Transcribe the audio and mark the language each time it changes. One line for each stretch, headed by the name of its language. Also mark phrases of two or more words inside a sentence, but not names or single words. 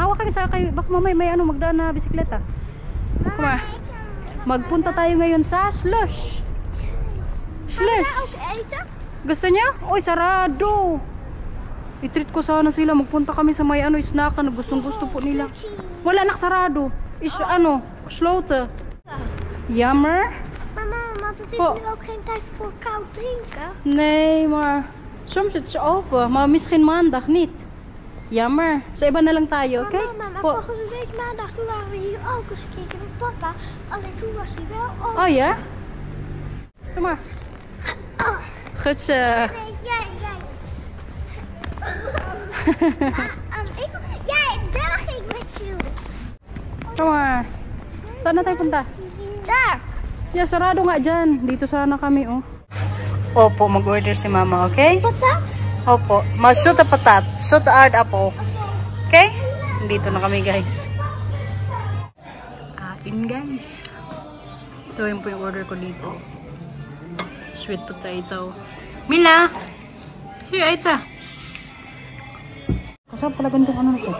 Filipino: Hawak kayo sa kay, baka mamay may magdaan na bisikleta. Kuma. Magpunta tayo ngayon sa Slush. Slush. Gusto niya? Oy, sarado. I-treat ko sana sila. Magpunta kami sa may snackan. Gustong-gusto po nila. Wala, sarado.
Dutch: Gesloten. Jammer. Mama, want het is Oh. nu ook geen tijd voor koud drinken. Nee, maar soms is het open. Maar misschien maandag niet. Jammer.
Filipino: Sa iba na lang tayo, oké?
Dutch: Mama, maar volgende week maandag toen waren we hier ook eens kijken met papa. Alleen toen was hij wel open. Oh ja? Kom maar. Goed zo. Nee, jij. Daar ging ik met je. Kom maar.
Filipino: Saan na tayo punta?
Dutch: Daar.
Filipino: Yeah, sarado nga dyan. Dito sana kami, oh. Opo, mag-order si mama, okay?
Dutch: Patat?
Filipino: Opo.
Dutch: Zoete patat. Zoete aardappel.
Filipino: Okay? Dito na kami, guys. Kain, guys. Ito yung po yung order ko dito.
English: Sweet potato. Mila! Here, Aita.
Filipino: Kasama pala ganitong na to.